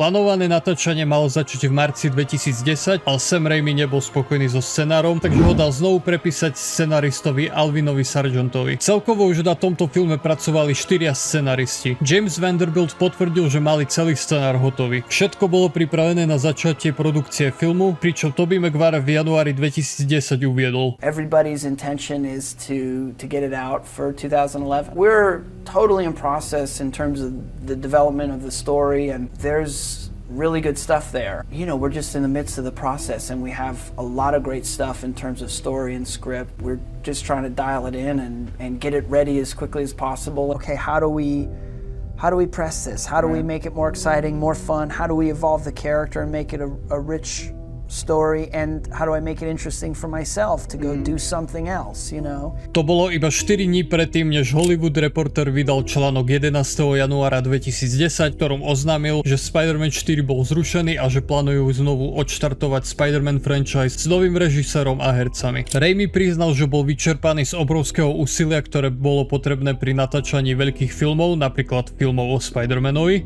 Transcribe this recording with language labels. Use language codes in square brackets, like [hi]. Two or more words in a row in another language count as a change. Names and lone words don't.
[sk] Plánované natáčanie malo začať v marci 2010, ale Sam Raimi nebol spokojný so scenárom, takže ho dal znovu prepísať scenaristovi Alvinovi Sargentovi. Celkovo už na tomto filme pracovali 4 scenaristi. James Vanderbilt potvrdil, že mali celý scenár hotový. Všetko bolo pripravené na začatie produkcie filmu, pričom Tobey Maguire v januári 2010 uviedol: [en] Everybody's intention is to get it out for 2011. We're totally in process in terms of the development of the story, and there's really good stuff there. You know, we're just in the midst of the process and we have a lot of great stuff in terms of story and script. We're just trying to dial it in and get it ready as quickly as possible. Okay, how do we press this? How do we make it more exciting, more fun? How do we evolve the character and make it a rich story and how do I make it interesting for myself to go do something else, you know? [sk] To bolo iba 4 dní predtým, než Hollywood Reporter vydal článok 11. januára 2010, ktorom oznámil, že Spider-Man 4 bol zrušený a že plánujú znovu odštartovať Spider-Man franchise s novým režisérom a hercami. Raimi priznal, že bol vyčerpaný z obrovského úsilia, ktoré bolo potrebné pri natáčaní veľkých filmov, napríklad filmov o Spider-Manovi.